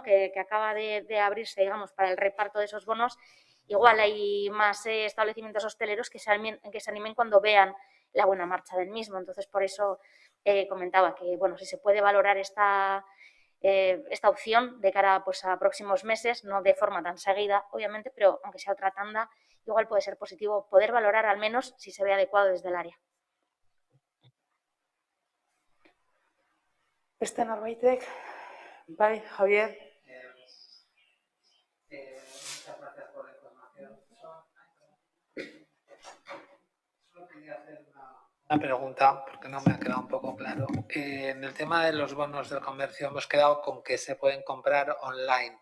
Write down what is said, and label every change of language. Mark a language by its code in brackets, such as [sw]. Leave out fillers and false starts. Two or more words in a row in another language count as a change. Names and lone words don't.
[es] que acaba de abrirse, digamos, para el reparto de esos bonos, igual hay más establecimientos hosteleros que se animen cuando vean la buena marcha del mismo. Entonces, por eso comentaba que, bueno, si se puede valorar esta opción de cara pues, a próximos meses, no de forma tan seguida, obviamente, pero aunque sea otra tanda, igual puede ser positivo poder valorar al menos si se ve adecuado desde el área. [eu] Beste norbaitek? Bai, Javier. [es] Muchas gracias por la información. Solo quería hacer una pregunta, porque no me ha quedado un poco claro. En el tema de los bonos del comercio hemos quedado con que se pueden comprar online.